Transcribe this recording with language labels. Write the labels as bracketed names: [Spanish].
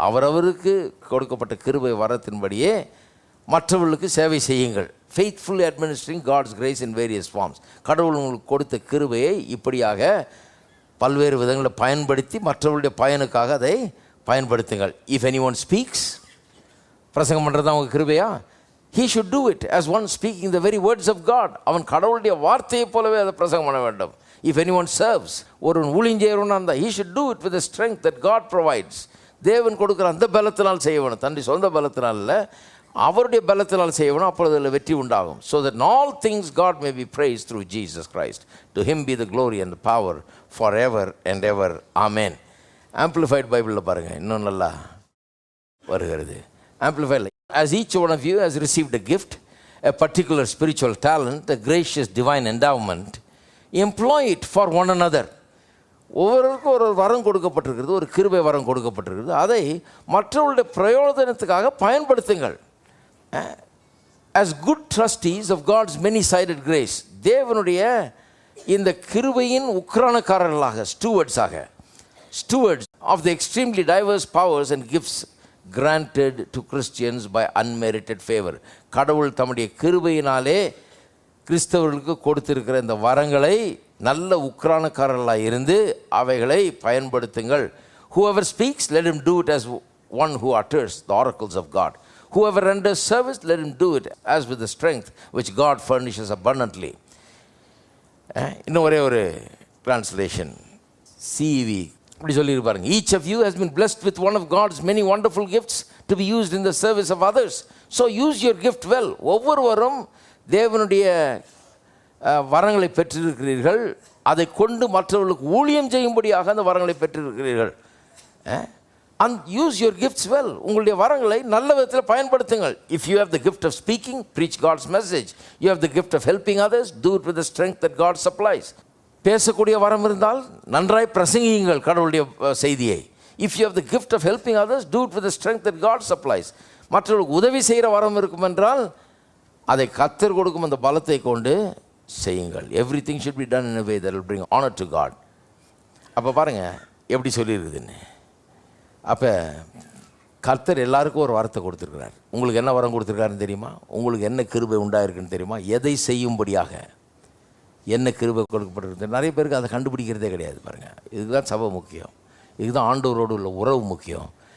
[Tamil] அவரவருக்கு கொடுக்கப்பட்ட கிருபை வரத்தின்படியே மற்றவர்களுக்கு சேவை செய்யுங்கள். Faithfully administering God's grace in various forms. கடவுள் உங்களுக்கு கொடுத்த கிருபையை இப்படியாக பல்வேறு விதங்களை பயன்படுத்தி மற்றவர்களுடைய பயனுக்காக அதை பயன்படுத்துங்கள். [English] if anyone speaks, [Tamil] பிரசங்கம் பண்ணுறது தான் அவங்க கிருபையா? [English] he should do it as one speaking the very words of God. [Tamil] அவன் கடவுளுடைய வார்த்தையை போலவே அதை பிரசங்கம் பண்ண வேண்டும். [English] If anyone serves, [Tamil] ஒரு ஊழியம் செய்யறவனா இருந்தால் [English] he should do it with the strength that God provides. [Tamil] தேவன் கொடுக்குற அந்த பலத்தினால் செய்ய வேணும், தன்னுடைய சொந்த பலத்தினால் இல்லை, அவருடைய பலத்தினால் செய்ய வேணும். அப்பொழுது அதில் வெற்றி உண்டாகும். [English] So that in all things God may be praised through Jesus Christ. To him be the glory and the power forever and ever. Amen. [Tamil] Amplified Bibleல பாருங்க, இன்னும் நல்லா வருகிறது. [English] Amplified. As each one of you has received a gift, a particular spiritual talent, a gracious divine endowment, employ it for one another. [Tamil] ஒவ்வொருவருக்கும் ஒரு வரம் கொடுக்கப்பட்டிருக்கிறது, ஒரு கிருபை வரம் கொடுக்கப்பட்டிருக்கிறது. அதை மற்றவர்களுடைய பிரயோஜனத்துக்காக பயன்படுத்துங்கள். [English] As good trustees of God's many-sided grace. [Tamil] தேவனுடைய இந்த கிருபையின் உக்கிரானக்காரர்களாக, [English] stewards of the extremely diverse powers and gifts granted to Christians by unmerited favor. [Tamil] கடவுள் தம்முடைய கிருபையினாலே கிறிஸ்தவர்களுக்கு கொடுத்திருக்கிற இந்த வரங்களை நல்ல உக்கிரானக்காரர்களாக இருந்து அவைகளை பயன்படுத்துங்கள். [English] Whoever speaks, let him do it as one who utters the oracles of God. Whoever renders service, let him do it as with the strength which God furnishes abundantly. [Tamil] இன்னும் ஒரே ஒரு டிரான்ஸ்லேஷன், CEV இப்படி சொல்லியிருப்பாருங்க. [English] Each of you has been blessed with one of God's many wonderful gifts to be used in the service of others. So use your gift well. [Tamil] ஒவ்வொருவரும் தேவனுடைய வரங்களை பெற்றிருக்கிறீர்கள், அதை கொண்டு மற்றவர்களுக்கு ஊழியம் செய்யும்படியாக அந்த வரங்களை பெற்றிருக்கிறீர்கள். [English] And use your gifts well. [Tamil] உங்களுடைய வரங்களை நல்ல விதத்தில் பயன்படுத்துங்கள். [English] If you have the gift of speaking, preach God's message. You have the gift of helping others, do it with the strength that God supplies. [Tamil] பேசக்கூடிய வரம் இருந்தால் நன்றாய் பிரசங்கியுங்கள் கடவுளுடைய செய்தியை. [English] If you have the gift of helping others, do it with the strength that God supplies. [Tamil] மற்றவர்களுக்கு உதவி செய்கிற வரம் இருக்கும் என்றால் அதை கர்த்தர் கொடுக்கும் அந்த பலத்தை கொண்டு செய்யுங்கள். [English] Everything should be done in a way that will bring honor to God. [Tamil] அப்போ பாருங்கள் எப்படி சொல்லியிருக்குதுன்னு. அப்போ கர்த்தர் எல்லாருக்கும் ஒரு வரத்தை கொடுத்துருக்கிறார். உங்களுக்கு என்ன வரம் கொடுத்துருக்காருன்னு தெரியுமா? உங்களுக்கு என்ன கிருபை உண்டாயிருக்குன்னு தெரியுமா? எதை செய்யும்படியாக என்ன கிருபை கொடுக்கப்பட்டிருக்கு. நிறைய பேருக்கு அதை கண்டுபிடிக்கிறதே கிடையாது. பாருங்கள், இதுதான் சபை முக்கியம், இதுதான் ஆண்டவரோடு உள்ள உறவு முக்கியம்.